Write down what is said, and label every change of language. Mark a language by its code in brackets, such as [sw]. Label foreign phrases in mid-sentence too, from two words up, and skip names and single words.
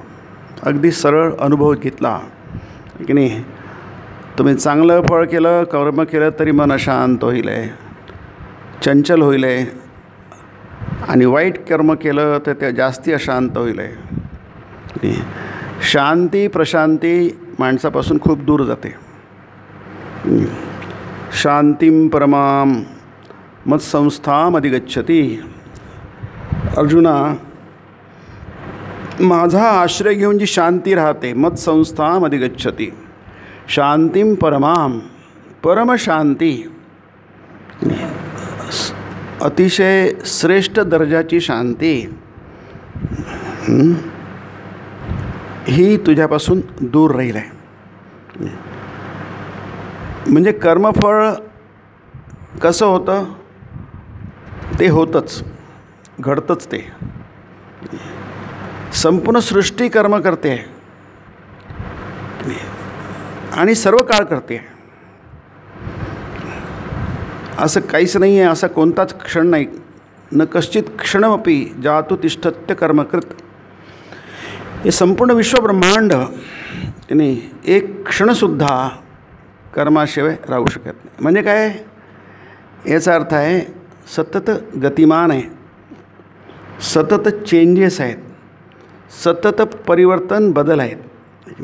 [mr] अगदी सरळ अनुभव घेतला की नाही, तुम्ही चांगलं फळ केलं, कर्म केलं तरी मन अशांत होईल आहे, चंचल होईल आहे. आणि वाईट कर्म केलं तर ते जास्ती अशांत होईल आहे. शांती प्रशांती माणसापासून खूप दूर जाते. [sa] शांतीम परमाम मत्संस्थाम अधिगच्छति. [mr] अर्जुना, माझा आश्रय घेऊन जी शांती राहते, [sa] मत्संस्थाम अधिगच्छति. शांतीम परमाम, परमशांती, [mr] अतिशय श्रेष्ठ दर्जाची शांती ही तुझ्यापासून दूर राहील आहे. म्हणजे कर्मफळ कसं होतं ते होतंच, घडतंच. ते संपूर्ण सृष्टी कर्म करते आणि सर्व काळ करते. असं काहीच नाही आहे, असा कोणताच क्षण नाही. [sa] न कश्चित क्षणमपि जातु तिष्ठत्य कर्मकृत. [mr] हे संपूर्ण विश्वब्रह्मांड नाही, एक क्षणसुद्धा कर्माशिवाय राहू शकत नाही. म्हणजे काय? याचा अर्थ आहे सतत गतिमान आहे, सतत चेंजेस आहेत, सतत परिवर्तन, बदल आहेत.